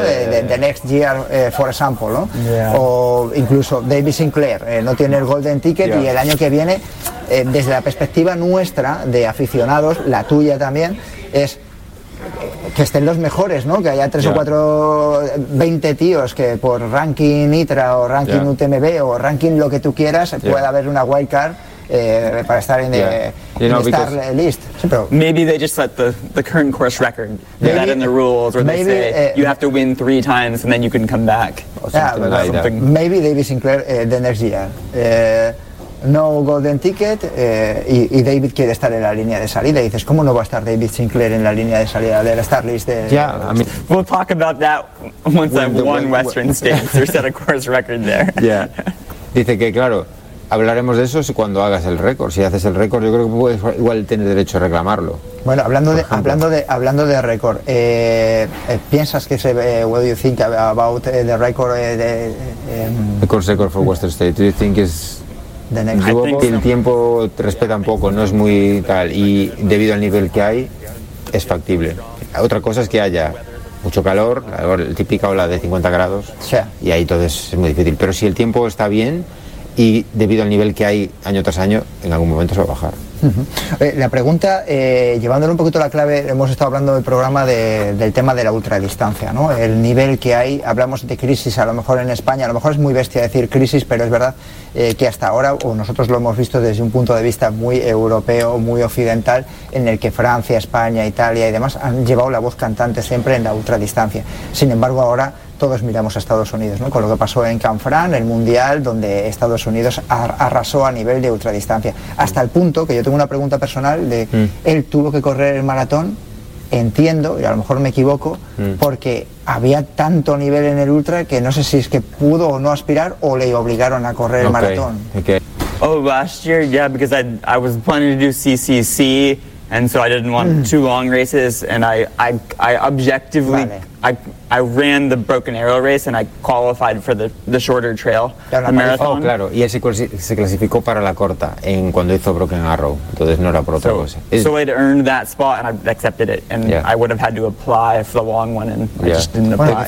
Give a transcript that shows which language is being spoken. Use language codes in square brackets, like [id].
[es] De [en] next year, for example, [es] ¿no? O incluso David Sinclair, no tiene el golden ticket y el año que viene, desde la perspectiva nuestra de aficionados, la tuya también, es que estén los mejores, ¿no? Que haya 3 o 4, 20 tíos que por ranking ITRA o ranking UTMB o ranking lo que tú quieras pueda haber una wild card para estar en star list. [en] Maybe they just set the current course record. Maybe, that in the rules where maybe, they say you have to win 3 times and then you can come back. Maybe David Sinclair the next year. [es] No golden ticket y David quiere estar en la línea de salida. Y dices, ¿cómo no va a estar David Sinclair en la línea de salida de la star list? [en] We'll talk about that once I've won Western States or set a course record there. [es] Dice que, claro, hablaremos de eso cuando hagas el récord. Si haces el récord, yo creo que puedes igual tener derecho a reclamarlo. Bueno, hablando de récord, ¿piensas que se [en] what do you think about the record? The course record for Western States. Do you think it's... [es] Yo creo que el tiempo te respeta un poco, no es muy tal, y debido al nivel que hay, es factible. Otra cosa es que haya mucho calor, la típica ola de 50 grados, y ahí entonces es muy difícil. Pero si el tiempo está bien, y debido al nivel que hay año tras año, en algún momento se va a bajar. La pregunta, llevándole un poquito la clave, hemos estado hablando del programa del tema de la ultradistancia, ¿no? El nivel que hay, hablamos de crisis, a lo mejor en España, a lo mejor es muy bestia decir crisis, pero es verdad que hasta ahora, o nosotros lo hemos visto desde un punto de vista muy europeo, muy occidental, en el que Francia, España, Italia y demás han llevado la voz cantante siempre en la ultradistancia. Sin embargo, ahora todos miramos a Estados Unidos, ¿no? Con lo que pasó en Canfrán, el Mundial, donde Estados Unidos arrasó a nivel de ultradistancia. Hasta el punto, que yo tengo una pregunta personal, de él tuvo que correr el maratón, entiendo, y a lo mejor me equivoco, porque había tanto nivel en el ultra que no sé si es que pudo o no aspirar o le obligaron a correr el maratón. [en] Last year, because I was planning to do CCC, and so I didn't want too long races, and I objectively, I ran the Broken Arrow race, and I qualified for the shorter trail, the marathon. [es] Oh, claro, y él se clasificó para la corta en cuando hizo Broken Arrow, entonces no era por otra cosa. [en] So I'd earned that spot, and I accepted it, and I would have had to apply for the long one, and I just didn't apply.